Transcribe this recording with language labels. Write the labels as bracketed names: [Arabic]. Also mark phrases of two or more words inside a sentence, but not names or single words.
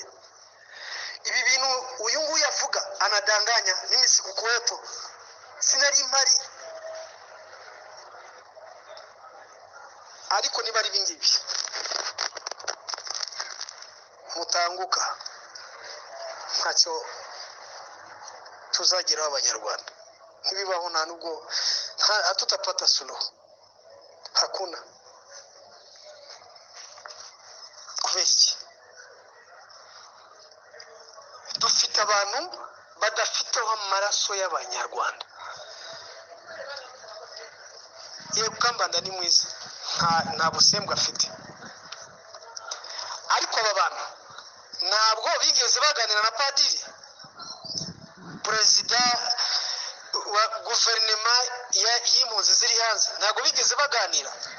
[Kinyarwanda] Ibi bintu uyu nguyu yavuga [Swahili] anadanganya, mimi sikukuwepo, [Kinyarwanda] sinari mpari, ariko niba ari bingibi mutanguka ntacyo tuzageraho Abanyarwanda. Ntibibaho, nta nubwo [Swahili] hatutapata suluhu, hakuna. [Kinyarwanda] Kubeshya dufite abantu badafiteho amaraso y'Abanyarwanda. Iyo Kambanda ni mwiza, nta busembwa afite, ariko aba bantu ntabwo bigeze baganira na padiri, perezida wa guverinoma y'impunzi ziri hanze ntabwo bigeze baganira.